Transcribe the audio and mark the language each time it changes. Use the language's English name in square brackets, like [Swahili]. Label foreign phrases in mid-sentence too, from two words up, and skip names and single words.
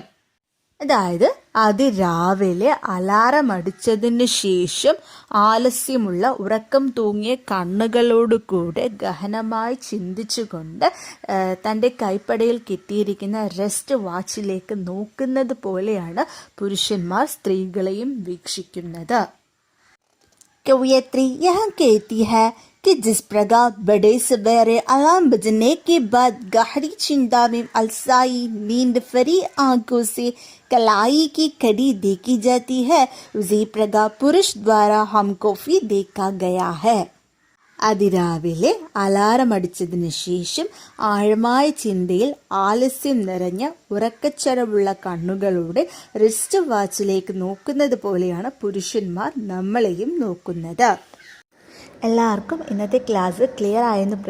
[Malayalam] അതായത് അതിരാവിലെ അലാറം അടിച്ചതിന് ശേഷം ആലസ്യമുള്ള ഉറക്കം തൂങ്ങിയ കണ്ണുകളോടുകൂടെ ഗഹനമായി ചിന്തിച്ചുകൊണ്ട് തൻ്റെ കൈപ്പടയിൽ കിട്ടിയിരിക്കുന്ന റെസ്റ്റ് വാച്ചിലേക്ക് നോക്കുന്നത് പോലെയാണ് പുരുഷന്മാർ സ്ത്രീകളെയും വീക്ഷിക്കുന്നത്. [Hindi] कवयित्री यहाँ कहती है कि जिस प्रकार बड़े सवेरे अलार्म बजने के बाद गहरी चिंता में अलसाई नींद फरी आंखों से कलाई की कड़ी देखी जाती है, उसी प्रकार पुरुष द्वारा हमको भी देखा गया है. [Malayalam] അതിരാവിലെ അലാറം അടിച്ചതിന് ശേഷം ആഴമായ ചിന്തയിൽ ആലസ്യം നിറഞ്ഞ ഉറക്കച്ചരവുള്ള കണ്ണുകളോടെ റിസ്റ്റ് വാച്ചിലേക്ക് നോക്കുന്നത് പോലെയാണ് പുരുഷന്മാർ നമ്മളെയും നോക്കുന്നത്. എല്ലാവർക്കും ഇന്നത്തെ ക്ലാസ് ക്ലിയർ ആയെന്ന് പ്രതീക്ഷിക്കുന്നു.